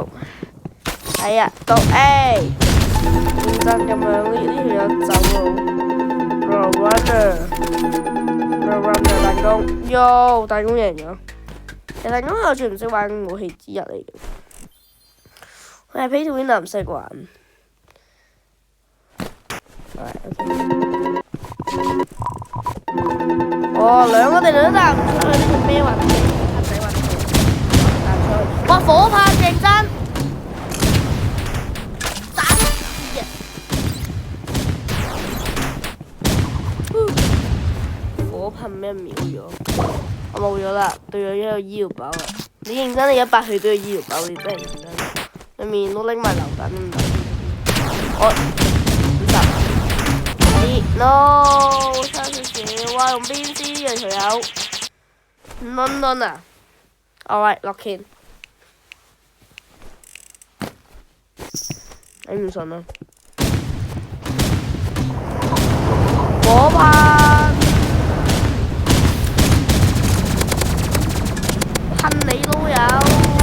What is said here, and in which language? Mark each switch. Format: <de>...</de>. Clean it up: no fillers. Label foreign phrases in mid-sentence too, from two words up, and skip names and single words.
<yue>係啊，到 A。認真咁樣，呢條友走喎。runner 彈弓，yo 彈弓贏咗。其實彈弓係我最唔識玩嘅武器之一嚟嘅。佢係</yue> <en>pay to win</en> <yue>唔識玩。哦，兩個地雷都彈唔出去，呢條咩運氣？黑仔運氣，彈出去。哇！火炮認真，打嘢！火炮咩秒咗？我冇咗啦，對咗一個醫療包啦。你認真，你100血都要醫療包，你真係認真。對面都拎埋榴彈都唔得。我50。no 差少少，哇！用邊支啊條友 ？non 啊 ，</yue> <en>alright lock in。</en> <yue>你唔信啊？火炮，噴你都有。</yue>